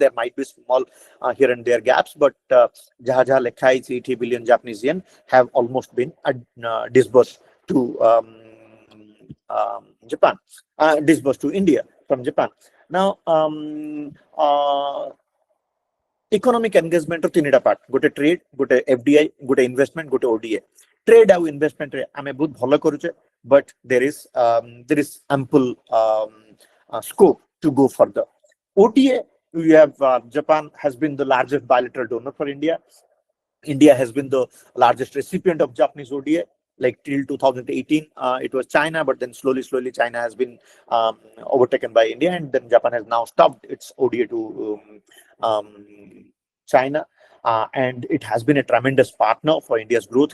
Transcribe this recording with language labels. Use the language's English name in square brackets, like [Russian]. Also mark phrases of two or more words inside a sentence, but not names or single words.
[English] There might be small here and there gaps, but [Hindi] जहाँ लेखा है [English] 80 billion Japanese yen have almost been disbursed to Japan, disbursed to India from Japan. Now, economic engagement of tinita part, gote trade, gote FDI, gote investment, gote ODA. [Odia] Trade ଆଉ investment ରେ ଆମେ ବହୁତ ଭଲ କରୁଛେ, [English] but there is ample scope to go further. ODA, we have Japan has been the largest bilateral donor for India. India has been the largest recipient of Japanese ODA. Like till 2018, it was China, but then slowly China has been overtaken by India, and then Japan has now stopped its ODA to China, and it has been a tremendous partner for India's growth.